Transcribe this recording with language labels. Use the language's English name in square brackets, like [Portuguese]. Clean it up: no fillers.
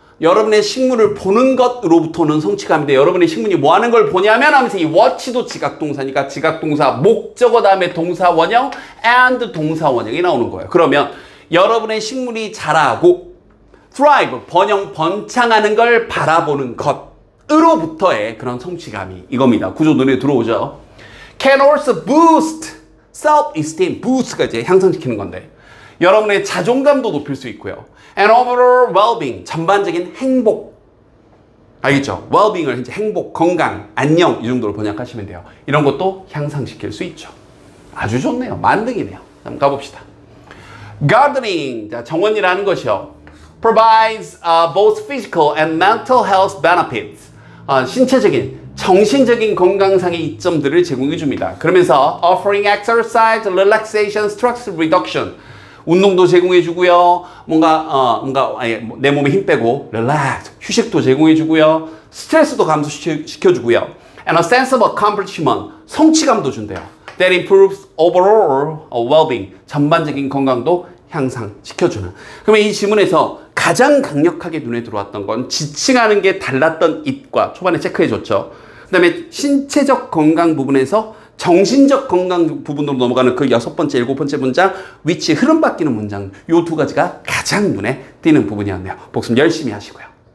[Korean] 여러분의 식물을 보는 것으로부터는 성취감인데 여러분의 식물이 뭐 하는 걸 보냐면 하면서 이 watch도 지각동사니까 지각동사 목적어 다음에 동사 원형 and 동사 원형이 나오는 거예요. 그러면 여러분의 식물이 자라고 thrive 번창하는 걸 바라보는 것으로부터의 그런 성취감이 이겁니다. 구조 눈에 들어오죠. [English] Can also boost self-esteem. [Korean] boost가 이제 향상시키는 건데 여러분의 자존감도 높일 수 있고요. [English] And overall well-being, [Korean] 전반적인 행복. 알겠죠? well-being을 이제 행복, 건강, 안녕 이 정도로 번역하시면 돼요. 이런 것도 향상시킬 수 있죠. 아주 좋네요. 만능이네요. 한번 가봅시다. Gardening, 자, 정원이라는 것이요. [English] provides both physical and mental health benefits. [Korean] 신체적인, 정신적인 건강상의 이점들을 제공해 줍니다. 그러면서 [English] offering exercise, relaxation, stress reduction. [Korean] 운동도 제공해 주고요. 뭔가 내 몸에 힘 빼고 relax, 휴식도 제공해 주고요. 스트레스도 감소시켜 주고요. [English] And a sense of accomplishment, [Korean] 성취감도 준대요. [English] That improves overall well-being, [Korean] 전반적인 건강도 향상시켜주는. 그러면 이 지문에서 가장 강력하게 눈에 들어왔던 건 지칭하는 게 달랐던 it과 초반에 체크해줬죠. 그 다음에 신체적 건강 부분에서 정신적 건강 부분으로 넘어가는 그 6번째, 7번째 문장, which 흐름 바뀌는 문장, 요 두 가지가 가장 눈에 띄는 부분이었네요. 복습 열심히 하시고요.